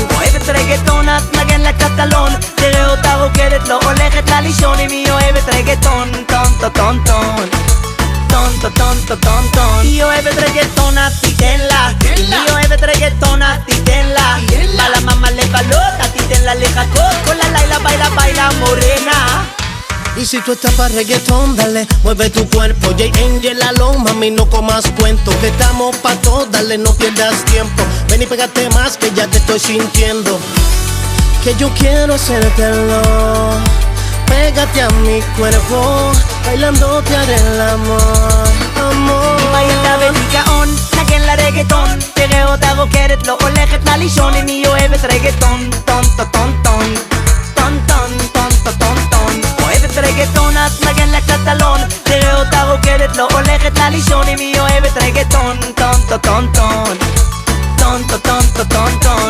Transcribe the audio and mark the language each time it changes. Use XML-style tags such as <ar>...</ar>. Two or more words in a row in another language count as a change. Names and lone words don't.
<he>אוהבת רגטון אז נגן לה קצת אלון, תראה אותה רוקדת, לא הולכת לה לישון. אם היא אוהבת רגטון, טון טון טון טון טון טון טון טון טון טון. היא אוהבת רגטון אז תיתן לה, היא אוהבת רגטון אז תיתן לה.</he> <es>bella mamá</es> <he>לבלות, אז תיתן לה לחכות כל הלילה,</he> <es>baila baila morena. Y si tú estás pa' reggaetón, dale, mueve tu cuerpo. J. Angel Alone, mami, no comas cuento, que estamos pa' todo, dale, no pierdas tiempo. Ven y pégate más, que ya te estoy sintiendo, que yo quiero hacértelo. Pégate a mi cuerpo, bailando te haré el amor, amor.</es> <he>אם הילדה בדיכאון, נגן לה רגטון, תראה אותה רוקדת, לא הולכת לה לישון. אם היא אוהבת רגטון, טון טון טון טון טון טון טון טון טון טון. אוהבת רגטון אז נגן לה קצת אלון, תראה אותה רוקדת, לא הולכת לה לישון. אם היא אוהבת רגטון, טון טון טון טון טון טון טון טון טון טון.</he>